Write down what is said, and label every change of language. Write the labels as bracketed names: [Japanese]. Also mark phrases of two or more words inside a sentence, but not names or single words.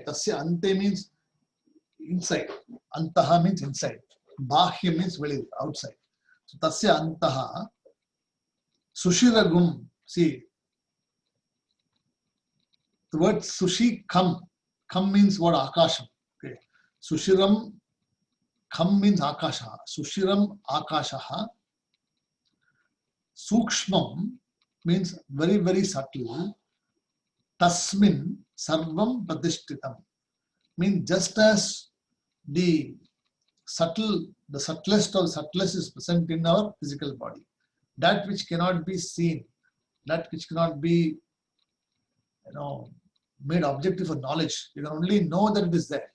[Sanskrit] तस्य अन्ते [English] means inside. Antaha means inside. Bahya means outside. So [Sanskrit] तस्य अन्तः सुषिरगुम्. [English] See, the word [Sanskrit] सुषि कम्. [English] Kam means what? Akasham. Okay. [Sanskrit] सुषिरम् कम् [English] means akasha. [Sanskrit] सुषिरम् आकाशः. [English] Sukshmam means very, very subtle. [Sanskrit] तस्मिन् सर्वम् प्रतिष्ठितम्. [English] Means just as the subtlest of subtlest is present in our physical body. That which cannot be seen, that which cannot be, made objective for knowledge. You can only know that it is there.